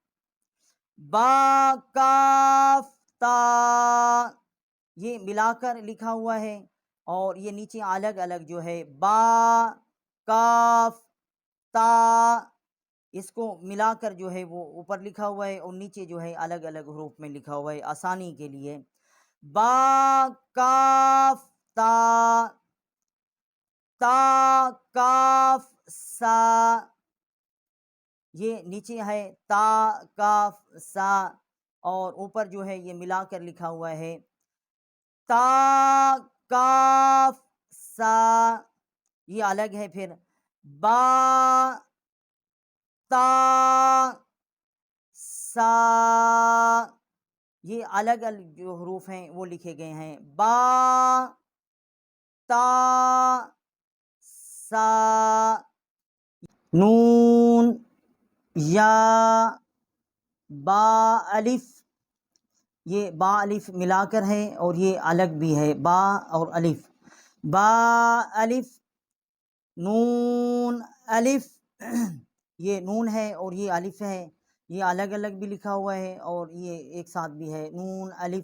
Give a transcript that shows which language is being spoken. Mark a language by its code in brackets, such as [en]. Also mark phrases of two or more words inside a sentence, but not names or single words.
[ur] با کاف تا، یہ ملا کر لکھا ہوا ہے اور یہ نیچے الگ الگ جو ہے، با کاف تا، اس کو ملا کر جو ہے وہ اوپر لکھا ہوا ہے اور نیچے جو ہے الگ الگ حروف میں لکھا ہوا ہے آسانی کے لیے، با کاف تا، تا کاف سا، یہ نیچے ہے تا کاف سا اور اوپر جو ہے یہ ملا کر لکھا ہوا ہے، تا کاف سا، یہ الگ ہے، پھر با تا سا، یہ الگ الگ جو حروف ہیں وہ لکھے گئے ہیں، با تا سا۔ نون یا با الف، یہ با الف ملا کر ہے اور یہ الگ بھی ہے، با اور الف، با الف۔ نون الف، یہ نون ہے اور یہ الف ہے، یہ الگ الگ بھی لکھا ہوا ہے اور یہ ایک ساتھ بھی ہے، نون الف۔